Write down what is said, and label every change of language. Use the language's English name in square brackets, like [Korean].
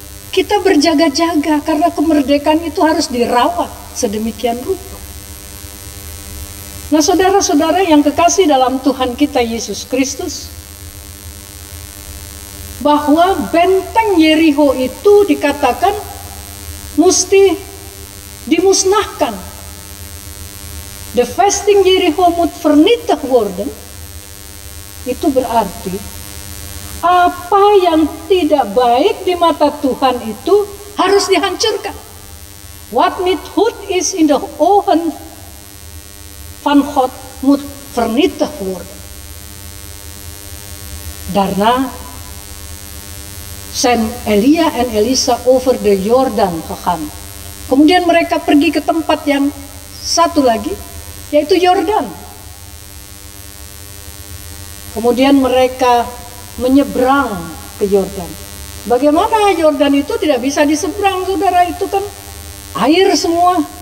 [Indonesian] Kita berjaga-jaga karena kemerdekaan itu harus dirawat sedemikian rupa. Nah saudara-saudara yang kekasih dalam Tuhan kita Yesus Kristus, bahwa benteng Jericho itu dikatakan mesti dimusnahkan. [Dutch] De vesting Jericho moet vernietigd worden. [Indonesian] Itu berarti apa yang tidak baik di mata Tuhan itu harus dihancurkan. [Dutch] Wat niet goed is in de ogen van God moet vernietigd worden. Daarna zijn Elia en Elisa over de Jordan gegaan. [Indonesian] Kemudian mereka pergi ke tempat yang satu lagi, yaitu Yordan. Kemudian mereka menyeberang ke Yordan. Bagaimana Yordan itu tidak bisa diseberang, saudara? Itu kan air semua.